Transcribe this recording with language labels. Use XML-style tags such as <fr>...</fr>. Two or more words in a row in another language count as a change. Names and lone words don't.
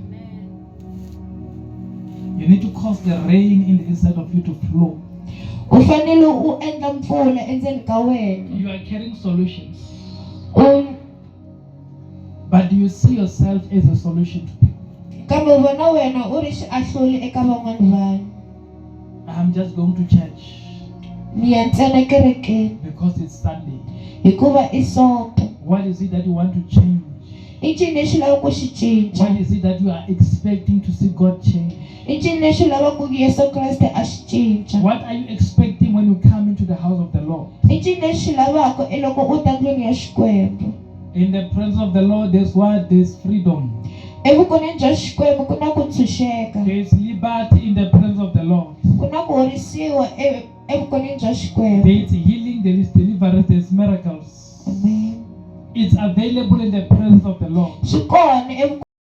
<en>You need to cause the rain in the inside of you to flow.</en> <ts>U fanele u endla mpfula endzeni ka wena.</ts> <en>You are carrying solutions.</en> <ts>U</ts> <en>But do you see yourself as a solution to people?</en> <ts>kambe vona wena u ri xiahluli eka van'wana vanhu.</ts> <en>I'm just going to church</en> <ts>Ni ya ntsena kerekeni</ts> <en>because it's Sunday.</en> <ts>hikuva i sonto.</ts> <en>What is it that you want to change?</en> <ts>I ncini lexi lava ku xi cinca?</ts> <en>What is it that you are expecting to see God change?</en> <ts>I ncini lexi lava ku Yesu Kreste a xi cinca?</ts> <en>What are you expecting when you come into the house of the Lord?</en> <ts>I ncini lexi lavaka loko u ta ndlwini ya Xikwembu?</ts> <en>In the presence of the Lord, there's what? There's freedom.</en> <ts>Evukoneni bya Xikwembu ku na ku ntshunxeka.</ts> <en>There's liberty in the presence of the Lord.</en> <ts>Ku na ku horisiwa evukoneni bya Xikwembu.</ts> <en>There's healing, there is deliverance, there's miracles. Amen. It's available in the presence of the Lord.</en> <ts>Swi kona</ts>